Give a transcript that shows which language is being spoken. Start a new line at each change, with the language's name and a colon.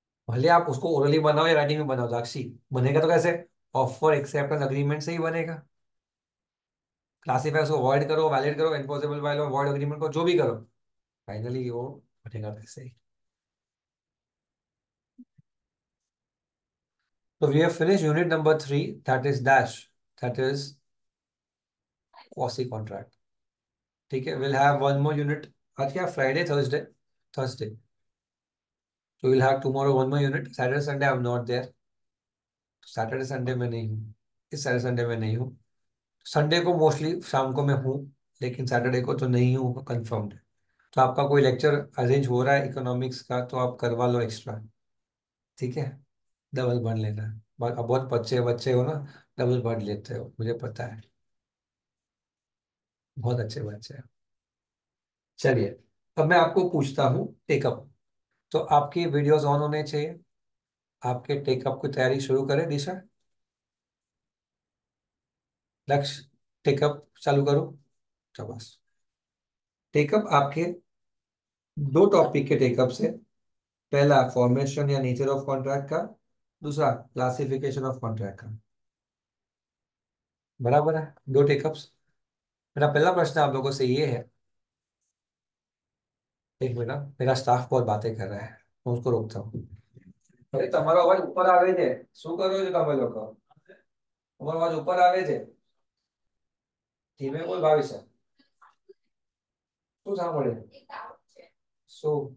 Hindi: भले आप उसको ओरली बनाओ या राइटिंग में बनाओ, साक्षी बनेगा तो कैसे, ऑफर एक्सेप्टेंस अग्रीमेंट से ही बनेगा। क्लासीफाई उसको अवॉइड करो, वैलिड करो, enforceable by law, avoid agreement को, जो भी करो, फाइनली वो बनेगा कैसे ही।
English: So we have finished unit number 3, that is dash, that is quasi contract.
Hindi: ठीक है,
English: we'll have one more unit.
Hindi: आज क्या Friday, Thursday, Thursday,
English: so we'll have tomorrow one more unit. Saturday Sunday I'm not there.
Hindi: Saturday Sunday में नहीं हूँ, इस Saturday Sunday में नहीं हूँ। संडे को मोस्टली शाम को मैं हूँ, लेकिन सैटरडे को तो नहीं हूँ, कंफर्म्ड है। तो आपका कोई लेक्चर अरेंज हो रहा है इकोनॉमिक्स का, तो आप करवा लो एक्स्ट्रा, ठीक है। डबल पढ़ लेना। अब बहुत बच्चे बच्चे हो ना, डबल पढ़ लेते हो, मुझे पता है, बहुत अच्छे बच्चे हैं। चलिए, अब मैं आपको पूछता हूँ टेकअप। तो आपकी वीडियोस ऑन होने चाहिए। आपके टेकअप की तैयारी शुरू करें दिशा, लक्ष्य, टेकअप चालू करो। शाबाश। टेकअप आपके दो टॉपिक के टेकअप से, पहला फॉर्मेशन या नेचर ऑफ कॉन्ट्रैक्ट का, दूसरा क्लासिफिकेशन ऑफ कॉन्ट्रैक्ट का। बराबर है, दो टेकअप्स। मेरा पहला प्रश्न आप लोगों से ये है, एक मिनट, मेरा स्टाफ बहुत बातें कर रहा है, मैं उसको रोकता हूँ।
Gujarati: अरे તમારો અવાજ ઉપર આવે છે, શું કરો છો તમે લોકો? તમારો અવાજ ઉપર આવે છે, ધીમે બોલ ભાવિશ, શું સાંભળે, શું?